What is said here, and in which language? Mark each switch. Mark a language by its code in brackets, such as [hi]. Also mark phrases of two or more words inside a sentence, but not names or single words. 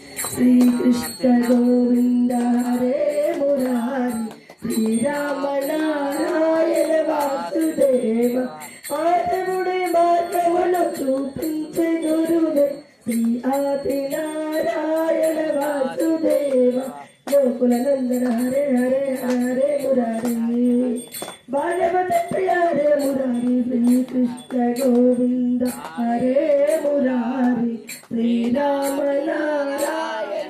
[sa] श्री कृष्ण गोविंद हरे मुरारी श्री राम नारायण [te] वासुदेव మాధవుడే మార్గమును చూపించే గురువే శ్రీ ఆది నారాయణ వాసుదేవ గోకుల నందన హరే హరే హరే మురారి భాగవత ప్రియ హరే మురారి శ్రీ కృష్ణ గోవింద హరే మురారి శ్రీరామ నారాయణ